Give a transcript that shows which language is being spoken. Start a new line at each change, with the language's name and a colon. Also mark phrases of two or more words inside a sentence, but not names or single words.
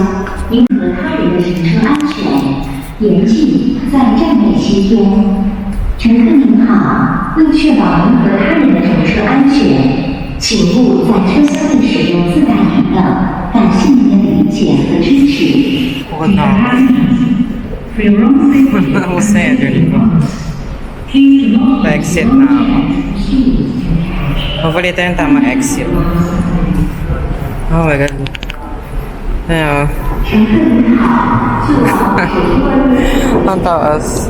Chinese: 您和他人的乘车安全，严禁在站内吸烟。乘客您好，为确保您和他人的乘车安全，请勿在车厢内使用自带饮料。感谢您的理解和支持。
Filipino: 我靠 ！Hussein dito. Pa-exit na ako. Hopefully ito yung tamang exit.
English: Oh my god.
Filipino: Ayun. Ang taas.